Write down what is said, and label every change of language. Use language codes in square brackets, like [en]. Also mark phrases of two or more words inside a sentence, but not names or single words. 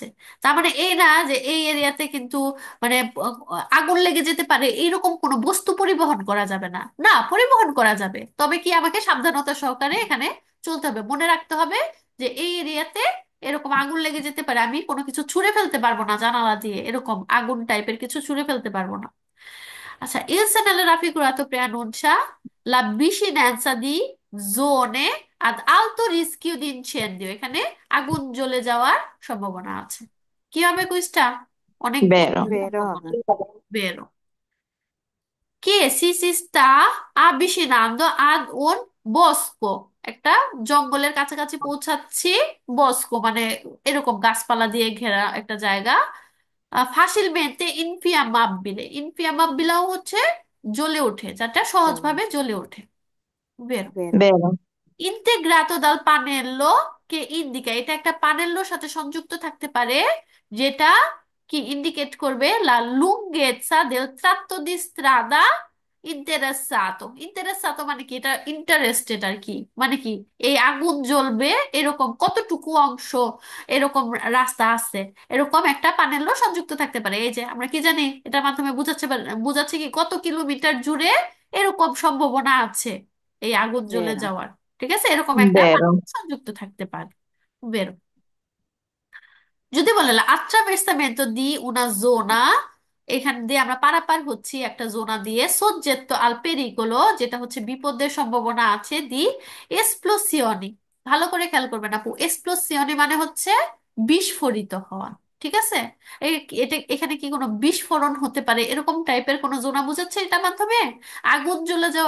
[bn] তার মানে এই না যে এই এরিয়াতে কিন্তু মানে আগুন লেগে যেতে পারে এইরকম কোনো বস্তু পরিবহন করা যাবে না, না পরিবহন করা যাবে, তবে কি আমাকে সাবধানতা সহকারে এখানে চলতে হবে। মনে রাখতে হবে যে এই এরিয়াতে এরকম আগুন লেগে যেতে পারে, আমি কোনো কিছু ছুঁড়ে ফেলতে পারবো না জানালা দিয়ে, এরকম আগুন টাইপের কিছু ছুঁড়ে ফেলতে পারবো না। আচ্ছা, [it] il segnale raffigurato preannuncia la vicinanza di zone ad alto rischio di incendio, [bn] এখানে আগুন জ্বলে যাওয়ার সম্ভাবনা আছে। কি হবে কুইজটা? অনেক Vero. বেরো সম্ভাবনা। হবে। [it] বেরো che si sta avvicinando ad un bosco, [bn] একটা জঙ্গলের কাছাকাছি পৌঁছাচ্ছি। বস্কো মানে এরকম গাছপালা দিয়ে ঘেরা একটা জায়গা। [it] facilmente infiammabile, [bn] ইনফিয়ামাব্বিলাও হচ্ছে জ্বলে ওঠে, যাটা সহজভাবে জ্বলে ওঠে। বেরো বেরো Vero. [it] integrato dal pannello che indica, [bn] এটা একটা পানেল্লোর সাথে সংযুক্ত থাকতে পারে, যেটা কি ইন্ডিকেট করবে [it] la lunghezza del tratto di strada interessato. [bn] ইন্টারেসাতো মানে কি, এটা ইন্টারেস্টেড আর কি, মানে কি এই আগুন জ্বলবে এরকম কতটুকু অংশ এরকম রাস্তা আছে, এরকম একটা পানেল্লো সংযুক্ত থাকতে পারে। এই যে আমরা কি জানি এটার মাধ্যমে বুঝাচ্ছে কি কত কিলোমিটার জুড়ে এরকম সম্ভাবনা আছে এই আগুন জ্বলে বেরো যাওয়ার। ঠিক আছে, এরকম একটা Vero. পানির সংযুক্ত থাকতে পারে। বেরো যদি বলে [it] attraversamento di una zona, [bn] এখান দিয়ে আমরা পারাপার হচ্ছি একটা জোনা দিয়ে, [it] soggetto al pericolo, [bn] যেটা হচ্ছে বিপদের সম্ভাবনা আছে, [it] di esplosioni. [bn] ভালো করে খেয়াল করবেন আপু, এক্সপ্লোসিয়নি মানে হচ্ছে বিস্ফোরিত হওয়া। ঠিক আছে, এটা এখানে কি কোনো বিস্ফোরণ হতে পারে এরকম টাইপের কোনো জোনা বোঝাচ্ছে এটার মাধ্যমে? আগুন জ্বলে যাওয়ার